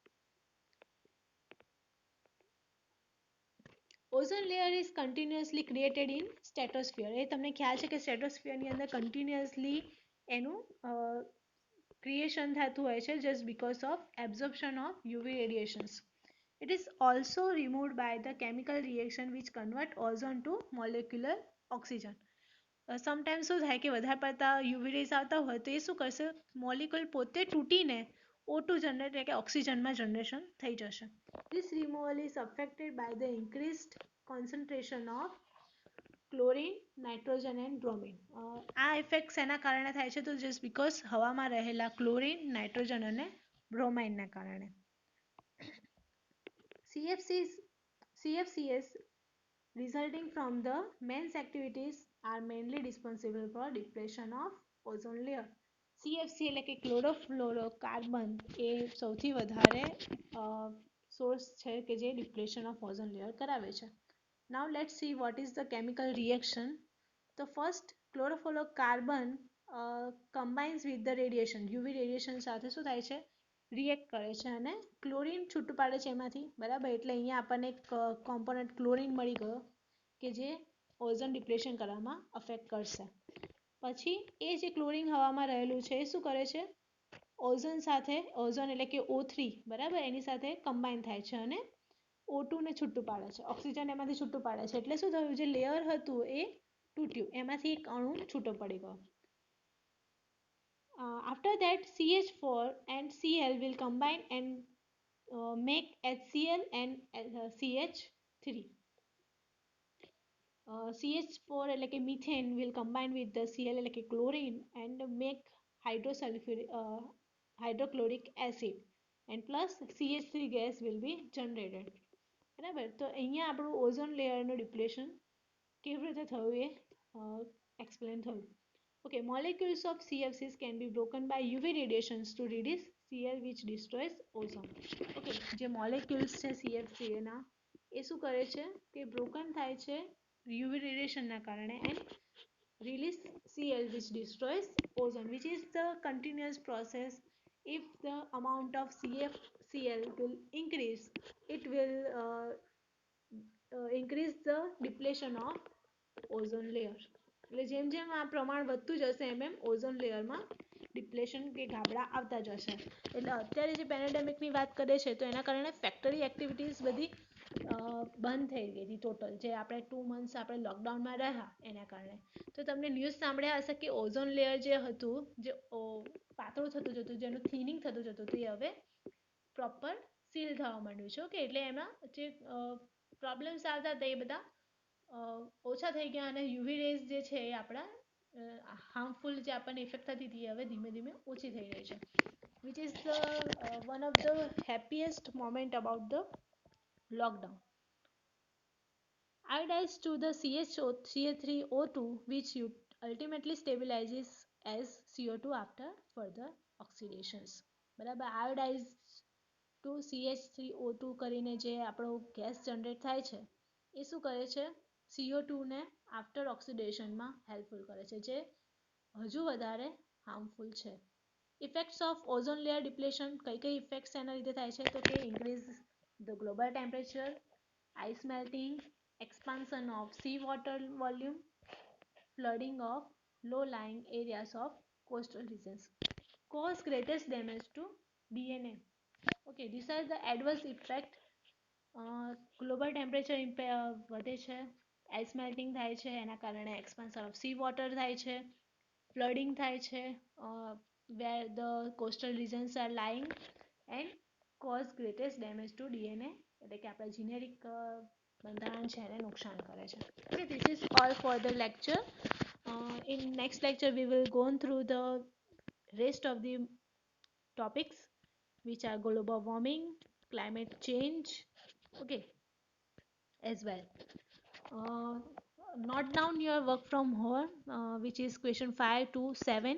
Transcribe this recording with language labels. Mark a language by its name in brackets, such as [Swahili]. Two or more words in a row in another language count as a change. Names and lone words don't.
[English] ozone layer is continuously created in stratosphere. [Gujarati] એ તમને ખ્યાલ છે કે સ્ટેટોસ્ફિયરની અંદર કન્ટિન્યુઅસલી એનું ક્રિએશન થતું હોય છે [English] just because of absorption of UV radiations. It is also removed by the chemical reaction which convert ozone to molecular oxygen. [Gujarati] સમટાઈમ્સ શું થાય કે વધારે પડતા [English] UV rays [Gujarati] આવતા હોય તો એ શું કરશે, મોલિક્યુલ પોતે તૂટીને O2 જનરેટ એટલે કે ઓક્સિજનમાં જનરેશન થઈ જશે. [English] This removal is affected by the increased concentration of chlorine, nitrogen and bromine. [Gujarati] આ ઇફેક્ટ એના કારણે થાય છે તો [English] just because [Gujarati] હવામાં રહેલા ક્લોરીન, નાઇટ્રોજન અને બ્રોમાઇનના કારણે. [English] CFCs resulting from the men's activities are mainly responsible for depletion of ozone layer. [Gujarati] CFC એટલે કે ક્લોરોફ્લોરોકાર્બન એ સૌથી વધારે સોર્સ છે કે જે [English] depletion of ozone layer [Gujarati] કરાવે છે. [English] Now let's see what is the chemical reaction. The first chlorofluorocarbon combines with the radiation. UV radiation [Gujarati] સાથે શું થાય છે, રિએક્ટ કરે છે અને ક્લોરીન છૂટું પાડે છે એમાંથી. બરાબર, એટલે અહીંયા આપણને એક [English] component chlorine [Gujarati] મળી ગયો કે જે [English] ozone depletion [Gujarati] કરવામાં અફેક્ટ કરશે. પછી એ જે ક્લોરીન હવામાં રહેલું છે એ શું કરે છે, ઓઝોન સાથે, ઓઝોન એટલે કે O3, બરાબર, એની સાથે કમ્બાઈન થાય છે અને O2 ને છૂટું પાડે છે, ઓક્સિજન એમાંથી છૂટું પાડે છે. એટલે શું થયું, જે લેયર હતું એ તૂટ્યું, એમાંથી એક અણુ છૂટો પડી ગયો. [English] After that CH4 and Cl will combine and make HCl and CH3. CH4 [Gujarati] એટલે કે [English] methane will combine with the Cl [Gujarati] એટલે કે [English] chlorine and make hydrochloric acid and plus CH3 gas will be generated. [Gujarati] બરાબર, તો અહીંયા આપણું [English] ozone layerનું depletion [Gujarati] કેવી રીતે થયું એ એક્સપ્લેન થયું. [English] Okay, molecules of CFCs can be broken by UV radiations to reduce Cl which destroys ozone. Okay, [Gujarati] જે molecules છે CFC ના એ શું કરે છે કે [English] broken [Gujarati] થાય છે [English] UV radiation [Gujarati] ના કારણે [English] and release Cl which destroys ozone, which is the continuous process. If the amount of CFCl will increase, it will increase the depletion of ozone layer. [Gujarati] એટલે જેમ જેમ આ પ્રમાણ વધતું જશે એમ એમ [English] ozone layerમાં depletion [Gujarati] કે ગાબડા આવતા જશે. એટલે અત્યારે જે પેન્ડેમિકની વાત કરે છે તો એના કારણે [English] factory activities [Gujarati] બધી બંધ થઈ ગઈ હતી ટોટલ. જે આપણે 2 months આપણે લોકડાઉનમાં રહ્યા એના કારણે. તો તમને ન્યૂઝ સાંભળ્યા હશે કે [English] ozone layer [Gujarati] જે હતું, જે પાતળું થતું જતું, જેનું થિનિંગ થતું જતું હતું, એ હવે [English] proper seal [Gujarati] થવા માંડ્યું છે. ઓકે, એટલે એમાં જે પ્રોબ્લેમ્સ આવતા હતા એ બધા ઓછા થઈ ગયા અને [English] UV rays [Gujarati] જે છે એ આપણા હાર્મફુલ જે આપણને ઇફેક્ટ થતી હતી હવે ધીમે ધીમે ઓછી થઈ રહી છે. [English] which is one of the happiest moment about the lockdown. Iodized to the CH3O2 which ultimately stabilizes as CO2 after further oxidations. [Gujarati] બરાબર, [English] iodized to CH3O2 [Gujarati] કરીને જે આપણો ગેસ જનરેટ થાય છે એ શું કરે છે, CO2 ને [English] after oxidationમાં [Gujarati] હેલ્પફુલ કરે છે, જે હજુ વધારે હાર્મફુલ છે. [English] effects of ozone layer depletion, [Gujarati] કઈ કઈ ઇફેક્ટ્સ એના લીધે થાય છે તો કે [English] increase the global temperature, ice melting, expansion of sea water volume, flooding of low-lying areas of coastal regions, cause greatest damage to DNA. okay these are the adverse effect. global temperature [Gujarati] વધે છે, [English] ice melting [Gujarati] થાય છે, એના કારણે [English] expansion of sea water [Gujarati] થાય છે, ફ્લડિંગ થાય છે, [English] where the coastal regions are lying and cause greatest damage to DNA, [Gujarati] એટલે કે આપણા જીનેરિક બંધારણ છે એને નુકસાન કરે છે. [English] okay, this is all for the lecture. In next lecture we will go through the rest of the topics which are global warming, climate change, okay, as well. uh, Note down your work from home, which is question 5 to 7.